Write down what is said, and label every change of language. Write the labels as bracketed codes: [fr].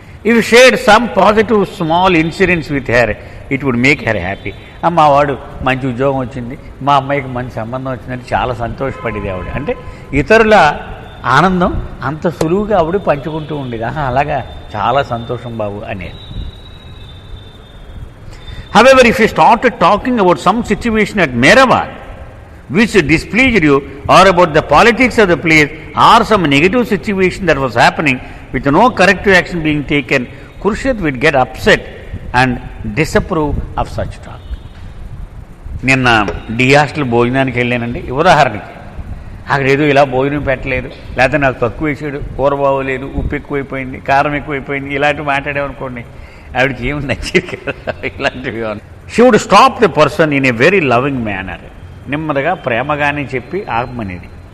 [en] If shared some positive small incidents with her, it would make her happy. [te] మా వాడు మంచి ఉద్యోగం వచ్చింది, మా అమ్మాయికి మంచి సంబంధం వచ్చిందని చాలా సంతోషపడేది ఆవిడ. అంటే ఇతరుల ఆనందం అంత సులువుగా ఆవిడ పంచుకుంటూ ఉండేది. అలాగా చాలా సంతోషం బాబు అనేది. [en] However, if you started talking about some situation at Merawat which displeased you, or about the politics of the place, or some negative situation that was happening with no corrective action being taken, Khurshid would get upset and disapprove of such talk. [te] నిన్న D hostel భోజనానికి వెళ్ళానండి. ఉదాహరణకి అక్కడ ఏదో ఇలా భోజనం పెట్టలేదు, లేకపోతే నాకు తక్కువ వేసాడు, కూర బాగోలేదు, ఉప్పు ఎక్కువైపోయింది, కారం ఎక్కువైపోయింది, ఇలాంటివి మాట్లాడామనుకోండి, ఆవిడకి ఏమి నచ్చేది కదా ఇలాంటివి. [en] she would stop the person in a very loving manner, [te] నెమ్మదిగా ప్రేమగానే చెప్పి ఆపమనేది.